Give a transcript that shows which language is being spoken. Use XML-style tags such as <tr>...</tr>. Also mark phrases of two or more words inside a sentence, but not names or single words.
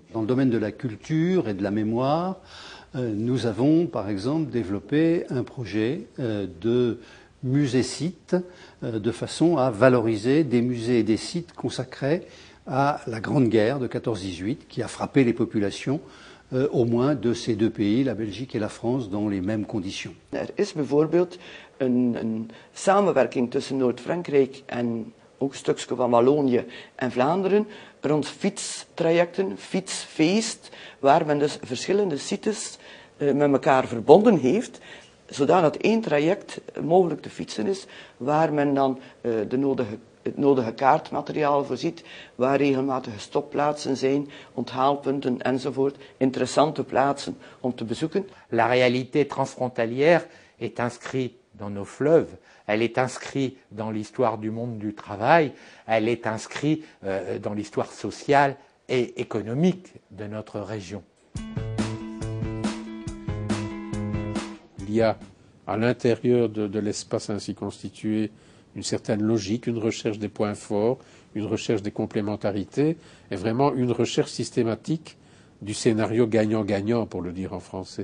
<fr>Dans le domaine de la culture et de la mémoire, nous avons par exemple développé un projet de musée-site de façon à valoriser des musées et des sites consacrés à la Grande Guerre de 14-18 qui a frappé les populations au moins de ces deux pays, la Belgique et la France, dans les mêmes conditions.</fr> <nl>Is bijvoorbeeld een samenwerking tussen Noord-Frankrijk en ook een stukje van Wallonië en Vlaanderen rond fietstrajecten, fietsfeest, waar men dus verschillende sites met elkaar verbonden heeft, zodat één traject mogelijk te fietsen is, waar men dan het nodige kaartmateriaal voorziet, waar regelmatige stopplaatsen zijn, onthaalpunten enzovoort, interessante plaatsen om te bezoeken.</nl> <fr>La réalité transfrontalière est inscrite dans nos fleuves, elle est inscrite dans l'histoire du monde du travail, elle est inscrite dans l'histoire sociale et économique de notre région. Il y a à l'intérieur de l'espace ainsi constitué une certaine logique, une recherche des points forts, une recherche des complémentarités et vraiment une recherche systématique du scénario gagnant-gagnant, pour le dire en français.</fr>